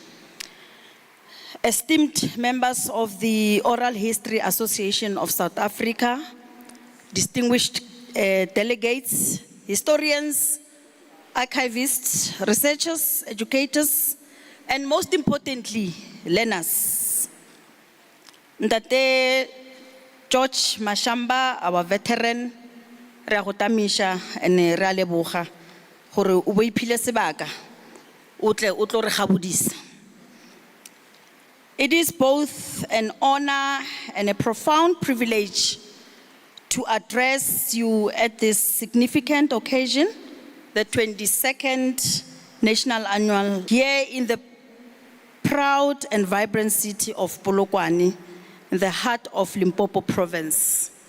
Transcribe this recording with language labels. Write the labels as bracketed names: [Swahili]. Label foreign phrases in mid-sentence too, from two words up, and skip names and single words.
[English] Esteemed members of the Oral History Association of South Africa, distinguished delegates, historians, archivists, researchers, educators, and most importantly, learners. Ndate George Mashamba, our veteran, [Northern Sotho] re a go tamiša ene re a leboga gore o bo iphile sebaka o tle o tlo re gabodisa. [English] It is both an honor and a profound privilege to address you at this significant occasion, the 22nd National Annual, here in the proud and vibrant city of Polokwane, in the heart of Limpopo province.